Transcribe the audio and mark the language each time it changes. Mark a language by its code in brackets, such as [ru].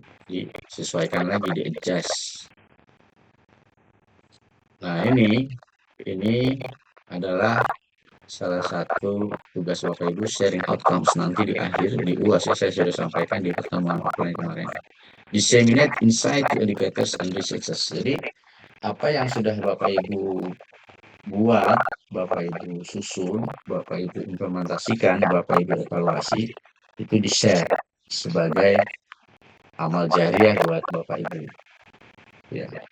[id] Disesuaikan lagi, di-adjust. Nah, ini adalah salah satu tugas Bapak Ibu, [en] sharing outcomes [id] nanti di akhir, di UAS saya sudah sampaikan di pertemuan offline kemarin. [en] Disseminate insight to educators and researchers. [id] Jadi, apa yang sudah Bapak Ibu buat, Bapak Ibu susun, Bapak Ibu implementasikan, Bapak Ibu evaluasi, itu di-share sebagai amal jariah buat Bapak Ibu. Ya.